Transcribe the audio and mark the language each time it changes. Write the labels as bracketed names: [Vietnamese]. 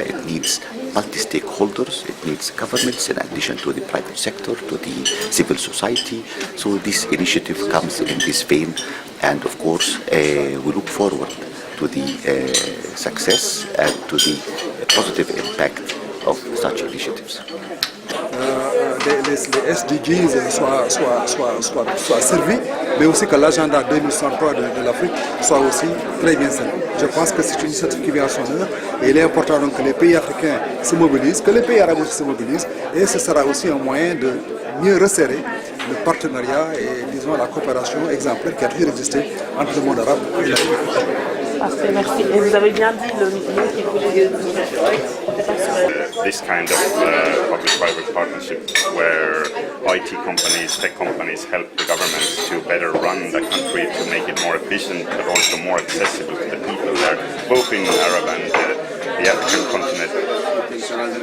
[English] It needs multi-stakeholders, it needs governments in addition to the private sector, to the civil society. So this initiative comes in this vein, and of course we look forward to the success and to the positive impact of such initiatives. [French] Les SDGs soient servis, mais aussi que l'agenda 2063 de l'Afrique soit aussi très bien servi. Je pense que c'est une initiative qui vient à son heure, et il est important donc que les pays africains se mobilisent, que les pays arabes aussi se mobilisent, et ce sera aussi un moyen de mieux resserrer le partenariat et, disons, la coopération exemplaire qui a toujours existé entre le monde arabe et l'Afrique. Parfait, merci. Et vous avez bien dit le nom qui voulait. [English] This kind of public-private partnership where IT companies, tech companies help the governments to better run the country, to make it more efficient but also more accessible to the people there, both in Arab and the African continent.